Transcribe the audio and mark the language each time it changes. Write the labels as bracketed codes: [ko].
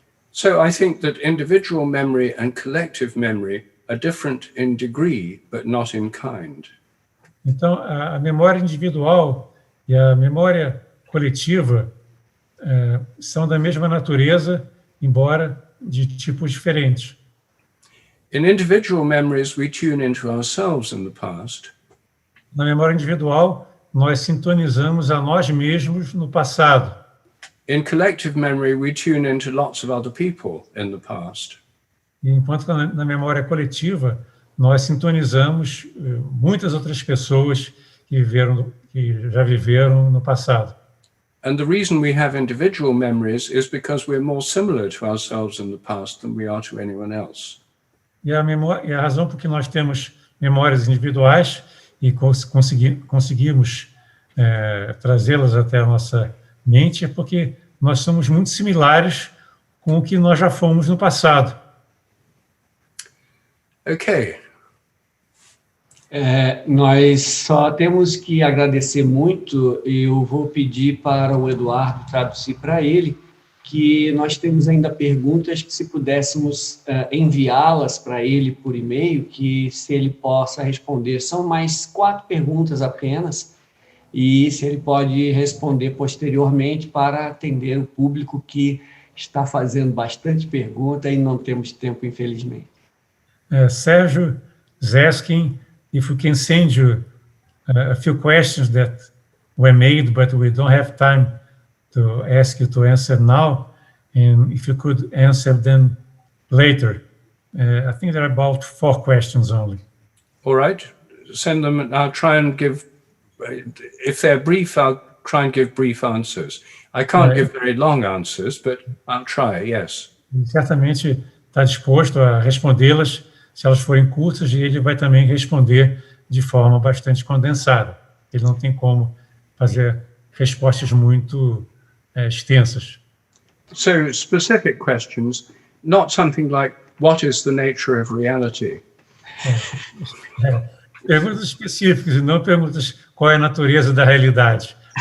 [en] So I think that individual memory and collective memory are different in degree, but not in kind. [pt] Então, a memória individual e a memória coletiva são da mesma natureza, embora de tipos diferentes. [en] In individual memories, we tune into ourselves in the past. [pt] Na memória individual, nós sintonizamos a nós mesmos no passado. [en] In collective memory, we tune into lots of other people in the past. [pt] Enquanto que na memória coletiva, nós sintonizamos muitas outras pessoas que já viveram no passado. [en] And the reason we have individual memories is because we're more similar to ourselves in the past than we are to anyone else. [pt] E a razão por que nós temos memórias individuais e conseguimos trazê-las até a nossa mente é porque nós somos muito similares com o que nós já fomos no passado. [en] Okay. [pt] Nós só temos que agradecer muito. Eu vou pedir para o Eduardo traduzir para ele, que nós temos ainda perguntas que, se pudéssemos enviá-las para ele por e-mail, que se ele possa responder. São mais 4 perguntas apenas, e se ele pode responder posteriormente para atender o público que está fazendo bastante pergunta e não temos tempo, infelizmente. [en] Sérgio is asking if we can send you a few questions that were made, but we don't have time to ask you to answer now, and if you could answer them later. I think there are about 4 questions only. All right. Send them, and I'll try and give, if they're brief, I'll try and give brief answers. I can't give very long answers, but I'll try, yes. [pt] Certamente está disposto a respondê-las se elas forem curtas, e ele vai também responder de forma bastante condensada. Ele não tem como fazer respostas muito extensas. [en] So specific questions, not something like, what is the nature of reality? [pt] Perguntas específicas e não perguntas qual é a natureza da realidade.